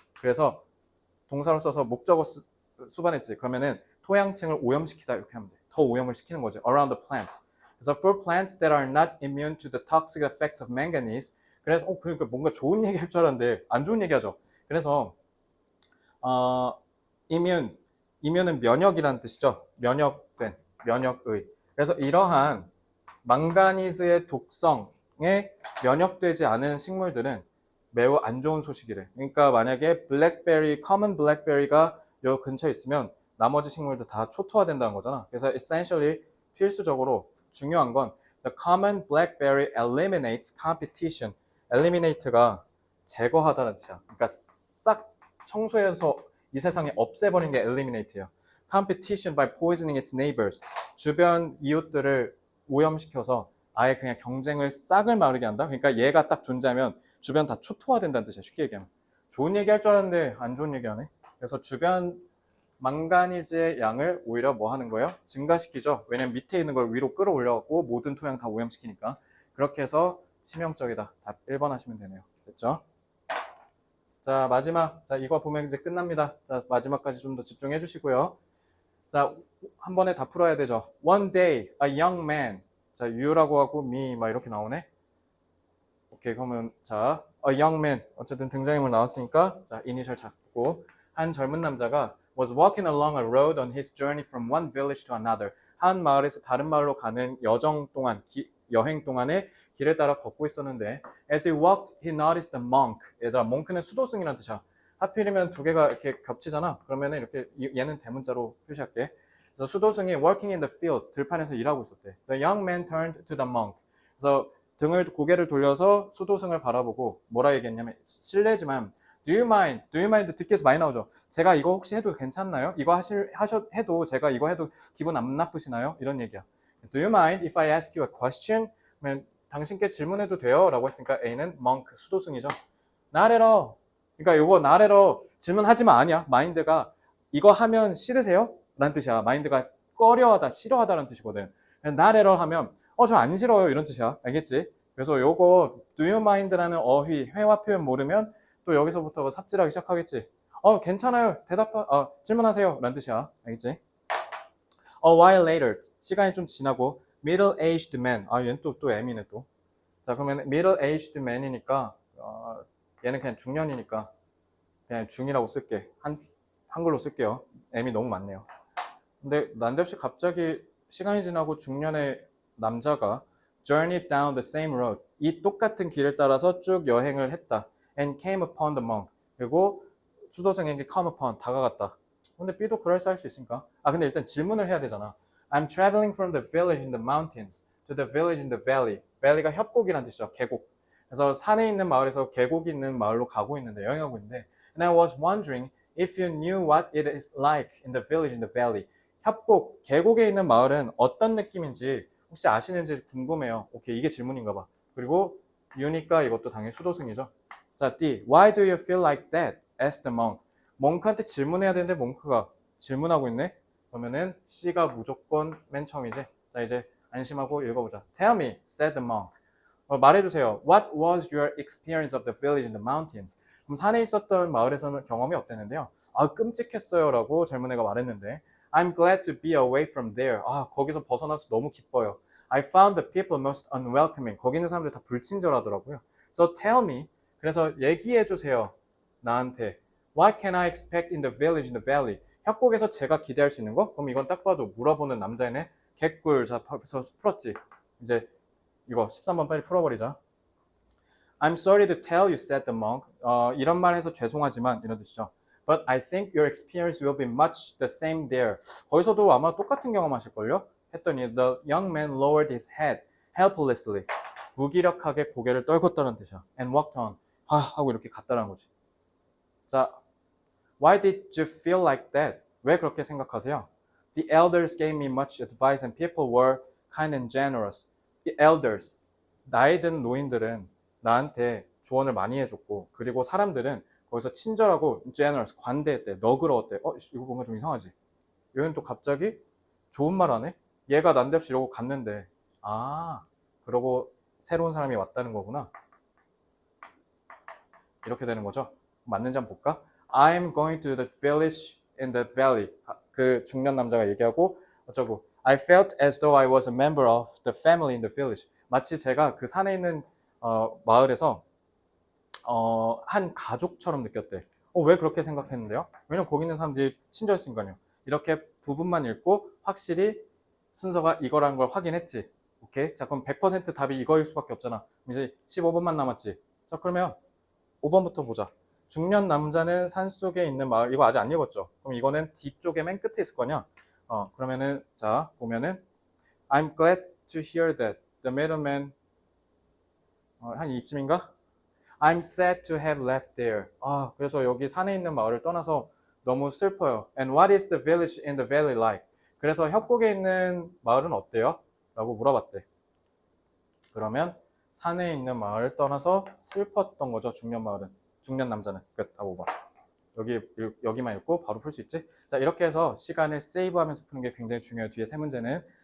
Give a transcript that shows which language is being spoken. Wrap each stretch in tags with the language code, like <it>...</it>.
<ko>그래서 동사로 써서 목적어 수반했지. 그러면은 토양층을 오염시키다 이렇게 하면 돼. 더 오염을 시키는 거지.</ko> <en>Around the plant. 그래서 for plants that are not immune to the toxic effects of manganese.</en> <ko>그래서 그러니까 뭔가 좋은 얘기 할 줄 알았는데 안 좋은 얘기 하죠. 그래서 immune은 면역이라는 뜻이죠. 면역된, 면역의. 그래서 이러한 망가니즈의 독성에 면역되지 않은 식물들은 매우 안 좋은 소식이래. 그러니까 만약에 블랙베리, 커먼 블랙베리가 요 근처에 있으면 나머지 식물도 다 초토화된다는 거잖아.</ko> <en>그래서 essentially</en> <ko>필수적으로 중요한 건</ko> <en>the common blackberry eliminates competition.</en> <ko>eliminate가 제거하다는 뜻이야. 그러니까 싹 청소해서 이 세상에 없애버린 게 eliminate예요.</ko> <en>competition by poisoning its neighbors.</en> <ko>주변 이웃들을 오염시켜서 아예 그냥 경쟁을 싹을 마르게 한다. 그러니까 얘가 딱 존재하면 주변 다 초토화된다는 뜻이야. 쉽게 얘기하면. 좋은 얘기 할 줄 알았는데 안 좋은 얘기 하네. 그래서 주변 망가니즈의 양을 오히려 뭐 하는 거예요? 증가시키죠. 왜냐면 밑에 있는 걸 위로 끌어올려갖고 모든 토양 다 오염시키니까. 그렇게 해서 치명적이다. 답 1번 하시면 되네요. 됐죠? 자, 마지막. 자, 이거 보면 이제 끝납니다. 자, 마지막까지 좀 더 집중해 주시고요. 자, 한 번에 다 풀어야 되죠.</ko> <en>One day, a young man.</en> <ko>자, you라고 하고 me 막 이렇게 나오네. 오케이, 그러면 자,</ko> <en>a young man.</en> <ko>어쨌든 등장인물 나왔으니까 자, 이니셜 잡고 한 젊은 남자가</ko> <en>was walking along a road on his journey from one village to another.</en> <ko>한 마을에서 다른 마을로 가는 여행 동안에 길을 따라 걷고 있었는데</ko> <en>as he walked, he noticed a monk.</en> <ko>얘들아, monk는 수도승이라는 뜻이야. 하필이면 두 개가 이렇게 겹치잖아. 그러면은 이렇게 얘는 대문자로 표시할게. 그래서 수도승이</ko> <en>working in the fields,</en> <ko>들판에서 일하고 있었대.</ko> <en>The young man turned to the monk.</en> <ko>그래서 고개를 돌려서 수도승을 바라보고 뭐라 얘기했냐면 실례지만</ko> <en>Do you mind? Do you mind?</en> <ko>듣기에서 많이 나오죠. 제가 이거 혹시 해도 괜찮나요? 이거 해도 제가 이거 해도 기분 안 나쁘시나요? 이런 얘기야.</ko> <en>Do you mind if I ask you a question?</en> <ko>그러면 당신께 질문해도 돼요? 라고 했으니까 A는 monk, 수도승이죠.</ko> <en>Not at all.</en> <ko>그러니까 요거 not at all 질문하지만 아니야. mind가 이거 하면 싫으세요? 라는 뜻이야. mind가 꺼려하다, 싫어하다라는 뜻이거든. not at all 하면 저 안 싫어요 이런 뜻이야. 알겠지? 그래서 요거 do you mind라는 어휘, 회화 표현 모르면 또 여기서부터 삽질하기 시작하겠지. 괜찮아요. 질문하세요. 라는 뜻이야. 알겠지?</ko> <en>A while later.</en> <ko>시간이 좀 지나고 middle-aged man. 얘는 또 M이네 또. 자, 그러면 middle-aged man이니까 얘는 그냥 중년이니까 그냥 중이라고 쓸게. 한글로 쓸게요. M이 너무 많네요. 근데 난데없이 갑자기 시간이 지나고 중년의 남자가</ko> <en>journeyed down the same road.</en> <ko>이 똑같은 길을 따라서 쭉 여행을 했다.</ko> <en>and came upon the monk.</en> <ko>그리고 수도승에게 come upon, 다가갔다. 근데 B도 그럴싸할 수 있으니까. 근데 일단 질문을 해야 되잖아.</ko> <en>I'm traveling from the village in the mountains to the village in the valley.</en> <ko>valley가 협곡이란 뜻이죠. 계곡. 그래서 산에 있는 마을에서 계곡이 있는 마을로 가고 있는데, 여행하고 있는데</ko> <en>And I was wondering if you knew what it is like in the village in the valley.</en> <ko>협곡, 계곡에 있는 마을은 어떤 느낌인지 혹시 아시는지 궁금해요. 오케이, 이게 질문인가 봐. 그리고 you니까 이것도 당연히 수도승이죠. 자, D.</ko> <en>Why do you feel like that? asked the monk.</en> <ko>몽크한테 질문해야 되는데 몽크가 질문하고 있네? 그러면은 C가 무조건 맨 처음이지. 자, 이제 안심하고 읽어보자.</ko> <en>Tell me, said the monk.</en> <ko>말해주세요.</ko> <en>What was your experience of the village in the mountains?</en> <ko>그럼 산에 있었던 마을에서는 경험이 어땠는데요? 끔찍했어요 라고 젊은 애가 말했는데</ko> <en>I'm glad to be away from there.</en> <ko>거기서 벗어나서 너무 기뻐요.</ko> <en>I found the people most unwelcoming.</en> <ko>거기 있는 사람들 다 불친절하더라고요.</ko> <en>So tell me.</en> <ko>그래서 얘기해주세요. 나한테.</ko> <en>What can I expect in the village in the valley?</en> <ko>협곡에서 제가 기대할 수 있는 거? 그럼 이건 딱 봐도 물어보는 남자애네. 개꿀. 자, 벌써 풀었지. 이제 이거 13번 빨리 풀어버리자.</ko> <en>I'm sorry to tell you, said the monk.</en> <ko>이런 말 해서 죄송하지만 이런 뜻이죠.</ko> <en>But I think your experience will be much the same there.</en> <ko>거기서도 아마 똑같은 경험하실걸요?</ko> <en>했더니 the young man lowered his head helplessly.</en> <ko>무기력하게 고개를 떨궜다는 뜻이야.</ko> <en>And walked on.</en> <ko>하고 이렇게 갔다는 거지.</ko> <en>자, why did you feel like that?</en> <ko>왜 그렇게 생각하세요?</ko> <en>The elders gave me much advice and people were kind and generous.</en> <ko>The elders, 나이 든 노인들은 나한테 조언을 많이 해줬고 그리고 사람들은 거기서 친절하고 generous, 관대했대, 너그러웠대. 이거 뭔가 좀 이상하지? 여기는 또 갑자기 좋은 말 하네? 얘가 난데없이 이러고 갔는데, 그러고 새로운 사람이 왔다는 거구나. 이렇게 되는 거죠. 맞는지 한번 볼까?</ko> <en>I'm going to the village in the valley.</en> <ko>그 중년 남자가 얘기하고 어쩌고.</ko> <en>I felt as though I was a member of the family in the village.</en> <ko>마치 제가 그 산에 있는 마을에서 한 가족처럼 느꼈대. 왜 그렇게 생각했는데요? 왜냐면 거기 있는 사람들이 친절했으니까요. 이렇게 부분만 읽고 확실히 순서가 이거라는 걸 확인했지. 오케이? 자, 그럼 100% 답이 이거일 수밖에 없잖아. 이제 15번만 남았지. 자, 그러면 5번부터 보자. 중년 남자는 산속에 있는 마을. 이거 아직 안 읽었죠? 그럼 이거는 뒤쪽에 맨 끝에 있을 거냐? 그러면은 자, 보면은</ko> <en>I'm glad to hear that the middleman</en> <ko>한 이쯤인가?</ko> <en>I'm sad to have left there.</en> <ko>그래서 여기 산에 있는 마을을 떠나서 너무 슬퍼요.</ko> <en>And what is the village in the valley like?</en> <ko>그래서 협곡에 있는 마을은 어때요? 라고 물어봤대. 그러면 산에 있는 마을을 떠나서 슬펐던 거죠. 중년 마을은. 중년 남자는. 끝. 다 5번. 여기만 읽고 바로 풀 수 있지? 자, 이렇게 해서 시간을 세이브하면서 푸는 게 굉장히 중요해요. 뒤에 세 문제는.</ko>